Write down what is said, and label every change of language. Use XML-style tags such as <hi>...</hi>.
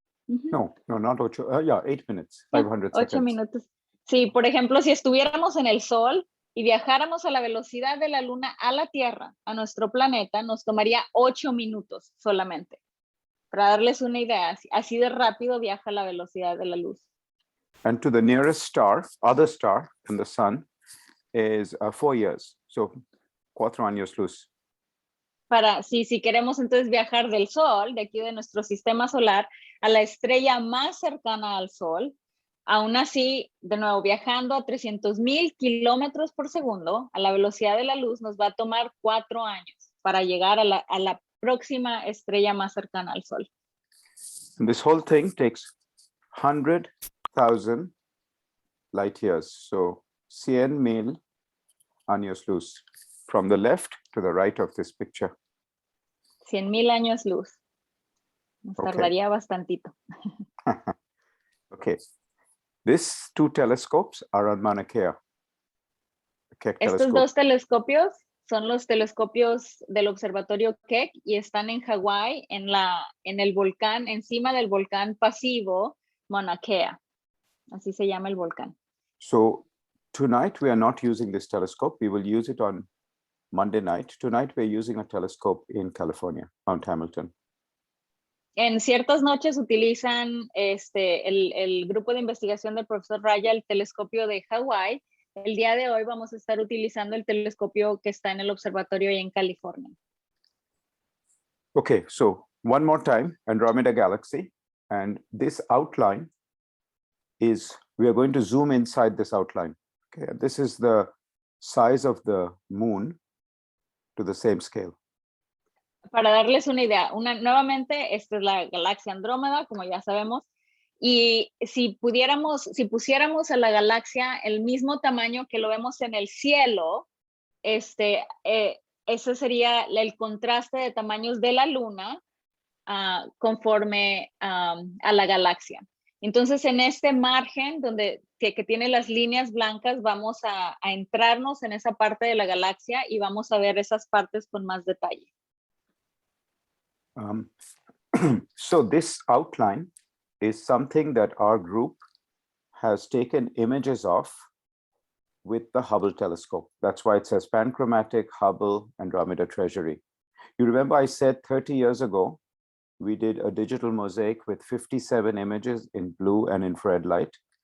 <en>No, not 8. 8 minutes. 500 8 seconds.</en> <es>minutos. Sí, por ejemplo, si estuviéramos en el Sol y viajáramos a la velocidad de la Luna a la Tierra, a nuestro planeta, nos tomaría 8 minutos solamente. Para darles una idea, así de rápido viaja la velocidad de la luz.</es> <en>And to the nearest star, other star than the sun, is 4 years.</en> <es>So 4 años luz. Si queremos entonces viajar del Sol, de aquí de nuestro sistema solar, a la estrella más cercana al Sol, aún así, de nuevo, viajando a 300,000 kilómetros por segundo, a la velocidad de la luz, nos va a tomar 4 años para llegar a la próxima estrella más cercana al Sol.</es> <en>And this whole thing takes 100,000 light years.</en> <es>So 100,000 años luz.</es> <en>From the left to the right of this picture.</en> <es>100,000 años luz. Nos tardaría bastantito.</es> <en>Okay. These 2 telescopes are on Mauna Kea.</en> <es>Estos 2 telescopios son los telescopios del observatorio Keck y están en Hawái, en el volcán, encima del volcán pasivo Mauna Kea. Así se llama el volcán.</es> <en>So tonight we are not using this telescope. We will use it on Monday night. Tonight we're using a telescope in California, Mount Hamilton.</en> <es>En ciertas noches utilizan el grupo de investigación del profesor Raya, el telescopio de Hawái. El día de hoy vamos a estar utilizando el telescopio que está en el observatorio ahí en California.</es> <en>Okay, so one more time, Andromeda Galaxy. And this outline is, we are going to zoom inside this outline. Okay, this is the size of the moon to the same scale.</en> <es>Para darles una idea, nuevamente, esta es la galaxia Andrómeda, como ya sabemos, y si pusiéramos a la galaxia el mismo tamaño que lo vemos en el cielo, ese sería el contraste de tamaños de la luna conforme a la galaxia. Entonces, en este margen que tiene las líneas blancas, vamos a entrarnos en esa parte de la galaxia y vamos a ver esas partes con más detalle.</es> <en>So this outline is something that our group has taken images of with the Hubble telescope. That's why it says Panchromatic Hubble Andromeda Treasury. You remember I said 30 years ago, we did a digital mosaic with 57 images in blue and infrared light.</en>